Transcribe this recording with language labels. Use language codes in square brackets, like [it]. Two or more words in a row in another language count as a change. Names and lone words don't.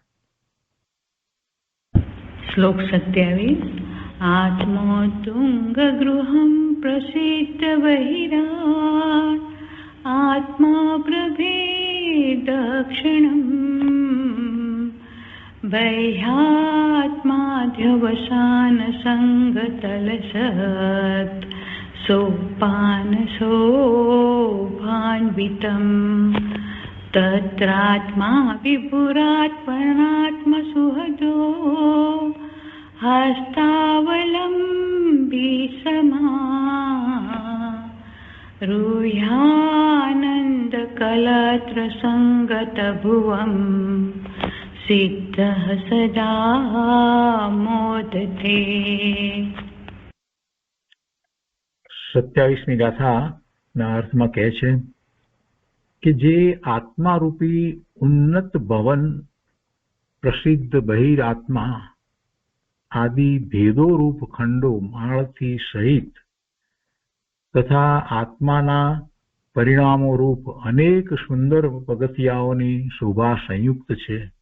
[gu] શ્લોક 27. [sa] આત્મોતુંગ ગૃહં પ્રસિદ્ધ બહિરાટ આત્મા પ્રભે દક્ષિણમ वैहात्माध्यवसान संगतलसत् सोपान शोभान्वितम् तत्रात्मा विपुरात्परात्मसुहदो हस्तावलम्बी समा रूह्यानन्दकलत्र संगतभुवम् सिद्धः सदा मोदते। [gu] 27મી ગાથાના અર્થમાં કહે છે કે જે આત્મારૂપી ઉન્નત ભવન પ્રસિદ્ધ બહિરાત્મા આદિ ભેદો રૂપ ખંડો માળથી સહિત તથા આત્માના પરિણામો રૂપ અનેક સુંદર પગથિયાઓની શોભા સંયુક્ત છે,